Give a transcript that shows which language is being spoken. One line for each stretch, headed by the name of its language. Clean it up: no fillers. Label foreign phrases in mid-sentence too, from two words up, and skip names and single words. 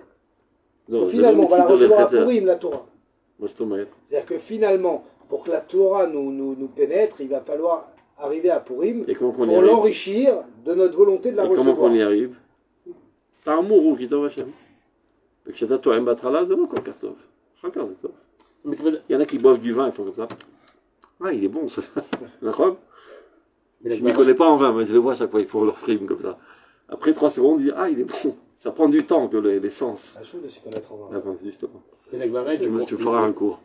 French: Parce que finalement, on va la recevoir à Purim, la Torah. C'est-à-dire que finalement, pour que la Torah nous pénètre, il va falloir arriver à Purim pour l'enrichir de notre volonté de la recevoir. Comment on y arrive? T'as un mourou qui t'envoie chez nous.
Hebrew: כשאתה טועם בהתחלה זה לא כל כך טוב. אחר כך זה טוב.
French: Il y en a qui boivent du vin, ils font comme ça. Ah, il est bon ça. D'accord? Je ne m'y connais pas en vin, mais je les vois à chaque fois, ils font leur frime comme ça. Après 3 secondes, ils disent ah, il est bon. Ça prend du temps que l'essence. C'est chaud de s'y connaître en vin. Ah, ben, justement. Tu me feras un cours.